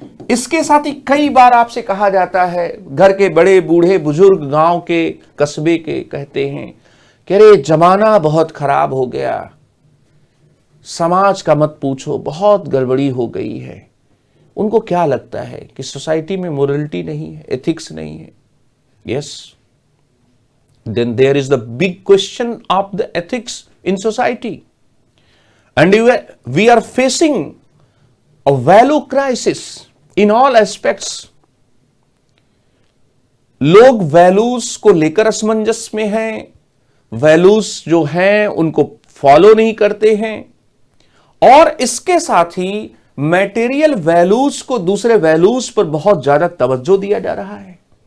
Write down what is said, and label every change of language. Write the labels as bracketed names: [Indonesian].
[Hindi] इसके साथ ही कई बार आपसे कहा जाता है, घर के बड़े बूढ़े बुजुर्ग गांव के कस्बे के कहते हैं कि अरे जमाना बहुत खराब हो गया, समाज का मत पूछो, बहुत गड़बड़ी हो गई है। उनको क्या लगता है कि सोसाइटी में मोरलिटी नहीं है, एथिक्स नहीं है। [English] Yes, then there is the big question of the ethics in society, and we are facing a value crisis in all aspects। [Hindi] लोग वैल्यूज को लेकर असमंजस में हैं, वैल्यूज जो हैं उनको फॉलो नहीं करते हैं, और इसके साथ ही मटेरियल वैल्यूज को दूसरे वैल्यूज पर बहुत ज्यादा तवज्जो दिया जा रहा है।